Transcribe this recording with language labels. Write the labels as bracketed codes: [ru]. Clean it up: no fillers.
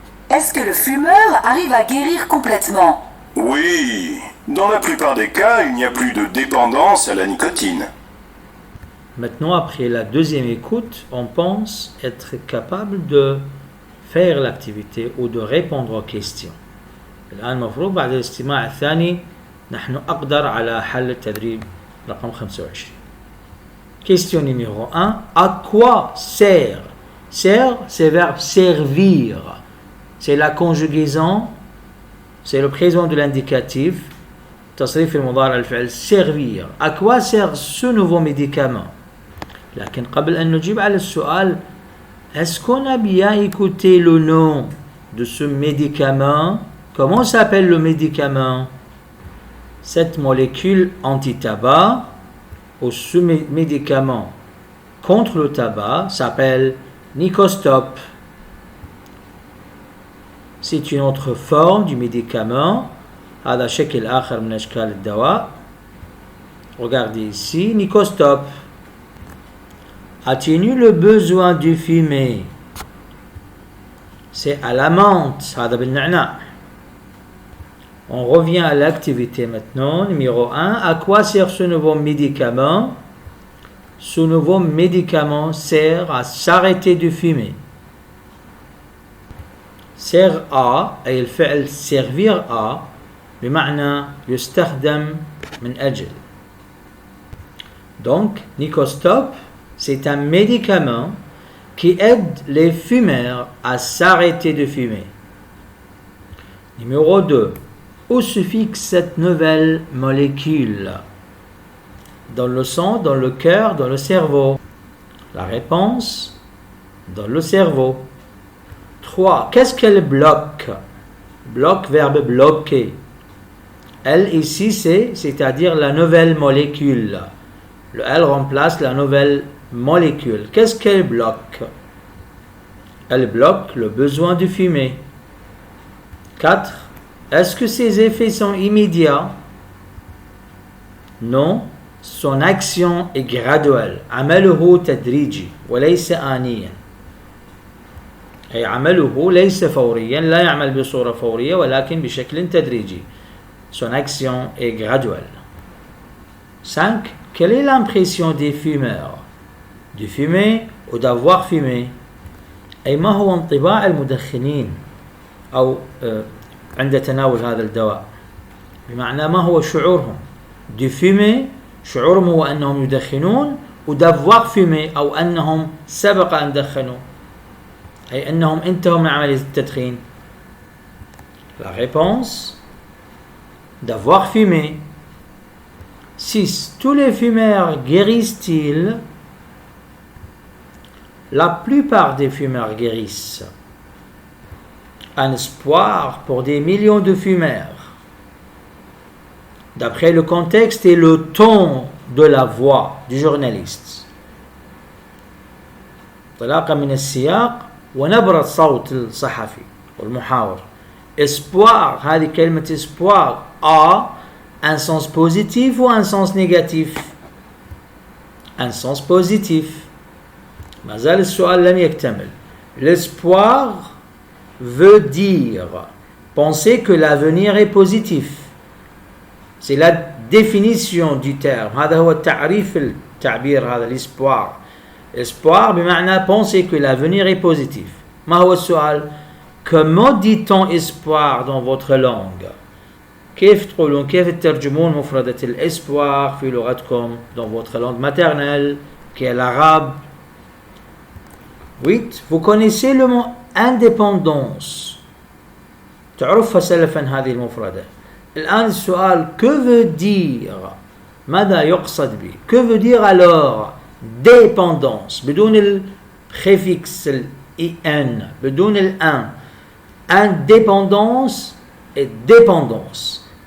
[fr] Est-ce que le fumeur arrive à guérir complètement? Oui, dans la plupart des cas, il n'y a plus de dépendance à la nicotine. Maintenant, après la deuxième écoute, on pense être capable de faire l'activité ou de répondre aux questions. [ar] الآن مفروض بعد الاستماع الثاني نحن أقدر على حل التدريب رقم 25. [fr] Question numéro 1. À quoi sert? Sert, c'est le verbe servir. C'est la conjugaison, c'est le présent de l'indicatif. [ar] تصريف المضارع الفعل servir. [fr] À quoi sert ce nouveau médicament? [ar] لكن قبل أن نجيب على السؤال, [fr] est-ce qu'on a bien écouté le nom de ce médicament? Comment s'appelle le médicament? Cette molécule anti-tabac ou ce médicament contre le tabac s'appelle Nicostop. C'est une autre forme du médicament. [ar] هذا شكل آخر من أشكال الدواء. [fr] Regardez ici, Nicostop atténue le besoin de fumer. C'est à la menthe. [ar] هذا بالنعناع. [fr] On revient à l'activité maintenant. Numéro 1. À quoi sert ce nouveau médicament? Ce nouveau médicament sert à s'arrêter de fumer. Sert à [ar] أي الفعل [fr] servir à [ar] بمعنى يستخدم من أجل. [fr] Donc, Nicostop, c'est un médicament qui aide les fumeurs à s'arrêter de fumer. Numéro 2. Où se fixe cette nouvelle molécule? Dans le sang, dans le cœur, dans le cerveau? La réponse, dans le cerveau. 3. Qu'est-ce qu'elle bloque? Bloque, verbe bloquer. Elle ici, c'est-à-dire la nouvelle molécule. Le elle remplace la nouvelle molécule. Qu'est-ce qu'elle bloque? Elle bloque le besoin de fumer. 4. Est-ce que ses effets sont immédiats? Non. Son action est graduelle. [ar] عمله تدريجي وليس آنيا. أي عمله ليس فوريا، لا يعمل بصورة فورية ولكن بشكل تدريجي. [fr] Son action est graduelle. 5. Quelle est l'impression des fumeurs? De fumer ou d'avoir fumé? [ar] أي ما هو انطباع المدخنين أو عند تناول هذا الدواء؟ بمعنى ما هو شعورهم؟ [fr] De fumer [ar] شعورهم هو أنهم يدخنون و [fr] d'avoir fumé [ar] أو أنهم سبق أن دخنوا أي أنهم انتهوا من عملية التدخين. [fr] La réponse, d'avoir fumé. 6. Tous les fumeurs guérissent-ils? La plupart des fumeurs guérissent. Un espoir pour des millions de fumeurs. D'après le contexte et le ton de la voix du journaliste. [ar] انطلاقا من السياق ونبرة صوت الصحفي والمحاور. [fr] Espoir, [ar] هذه كلمة [fr] espoir a un sens positif ou un sens négatif? Un sens positif. [ar] ما زال السؤال لم يكتمل. [fr] L'espoir veut dire penser que l'avenir est positif. C'est la définition du terme. [ar] هذا هو التعريف التعبير هذا l'espoir. [fr] Espoir بمعنى penser que l'avenir est positif. [ar] ما هو السؤال؟ [fr] Comment dit-on espoir dans votre langue? [ar] كيف تقولون كيف تترجمون مفردة الاسpoir في لغتكم [fr] dans votre langue maternelle qui est l'arabe? [ar] 8. [fr] Vous connaissez le mot indépendance. [ar] تعرفها سلفا هذه المفردة. الآن السؤال [fr] que veut dire؟ [ar] ماذا يقصد به؟ [fr] que veut dire alors dépendance [ar] بدون الpréfixe in بدون الان. [fr] Indépendance et dépendance.